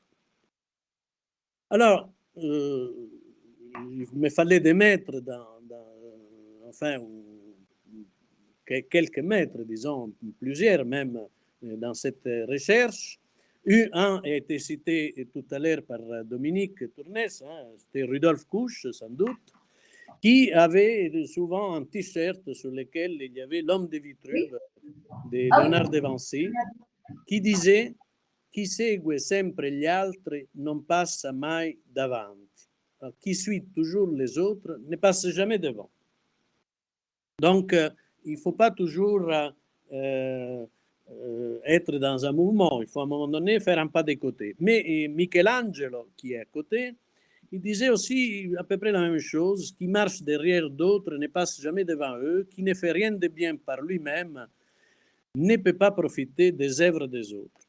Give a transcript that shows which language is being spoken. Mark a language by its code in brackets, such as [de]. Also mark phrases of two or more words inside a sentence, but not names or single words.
[fr] Alors, il me fallait des mètres enfin, quelques mètres, disons, plusieurs même, dans cette recherche. Un a été cité tout à l'heure par Dominique Tournès, c'était Rudolf Kusch, sans doute, qui avait souvent un t-shirt sur lequel il y avait l'homme de Vitruve de Léonard de Vinci, qui disait [it] «Chi segue sempre gli altri non passa mai davanti». [fr] Alors, qui suit toujours les autres ne passe jamais devant. Donc, il ne faut pas toujours être dans un mouvement, il faut à un moment donné faire un pas de côté. Mais Michelangelo, qui est à côté, il disait aussi à peu près la même chose, qui marche derrière d'autres ne passe jamais devant eux, qui ne fait rien de bien par lui-même ne peut pas profiter des œuvres des autres.